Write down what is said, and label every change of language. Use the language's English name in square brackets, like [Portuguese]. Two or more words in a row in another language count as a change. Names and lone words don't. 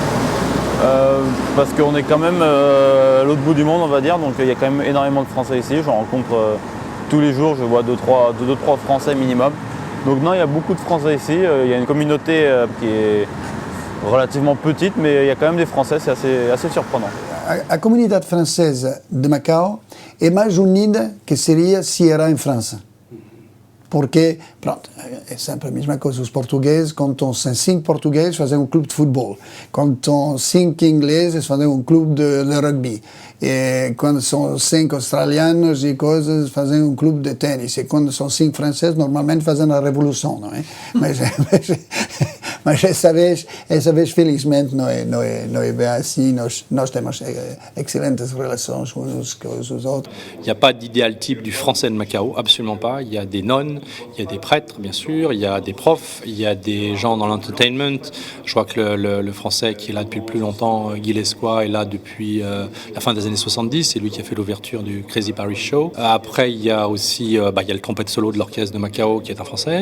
[French] Parce qu'on est quand même à l'autre bout du monde, on va dire, donc il y a quand même énormément de Français ici. J'en rencontre tous les jours, je vois 2-3 Français minimum. Donc non, il y a beaucoup de Français ici, il y a une communauté qui est relativement petite, mais il y a quand même des Français, c'est assez surprenant. [Portuguese] A comunidade francesa de Macau é mais unida que seria se era em França. Porque, pronto, é sempre a mesma coisa. Os portugueses, quando estão 5 portugueses, fazem um clube de futebol. Quando estão 5 ingleses, fazem um clube de rugby. E quando são 5 australianos e coisas, fazem um clube de ténis. E quando são 5 franceses, normalmente fazem a revolução, não é? Mas essa vez, felizmente, não é bem assim. Nós temos excelentes relações uns com os outros. [French] Il n'y a pas d'idéal type du français de Macao, absolument pas. Il y a des nonnes, il y a des prêtres, bien sûr, il y a des profs, il y a des gens dans l'entertainment. Je crois que le français qui est là depuis le plus longtemps, Guy Lescois, est là depuis la fin des années 70. C'est lui qui a fait l'ouverture du Crazy Paris Show. Après, il y a aussi il y a le trompette solo de l'orchestre de Macao qui est un français.